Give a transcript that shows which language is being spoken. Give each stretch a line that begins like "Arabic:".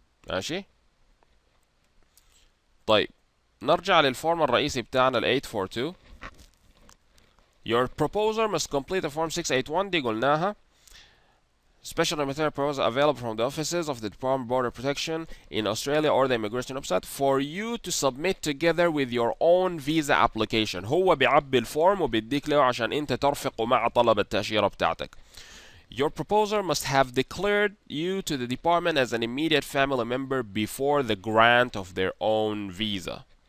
Arabic: ماشي، طيب نرجع للفورم الرئيسي بتاعنا ال 842.
English: Your proposer must complete the form 681
Arabic: دي قلناها.
English: Special humanitarian proposal available from the offices of the Department of Border Protection in Australia or the immigration website for you to submit together with your own visa application.
Arabic: هو بيعبي الفورم وبيديك له عشان انت ترفقه مع طلب التأشيرة بتاعتك.
English: Your proposer must have declared you to the department as an immediate family member before the grant of their own visa.